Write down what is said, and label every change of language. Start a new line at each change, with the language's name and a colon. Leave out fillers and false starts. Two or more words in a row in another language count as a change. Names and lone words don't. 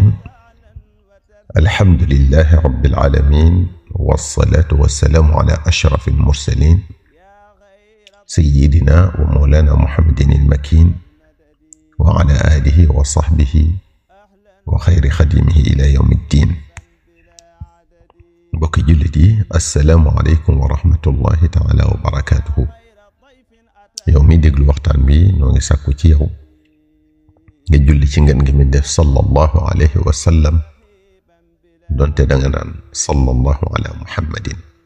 Arabic: الحمد لله رب العالمين والصلاة والسلام على أشرف المرسلين سيدنا ومولانا محمد المكين وعلى آله وصحبه وخير خديمه إلى يوم الدين.
Wolof: bokki jullit yi
Arabic: السلام عليكم ورحمة الله تعالى وبركاته.
Wolof: yow mi déglu waxtaan bi noo ngi sàkku ci yow nga julli ci ngeen ngi mi def
Arabic: صلى الله عليه وسلم
Wolof: donte danga naan
Arabic: صلى الله على محمد.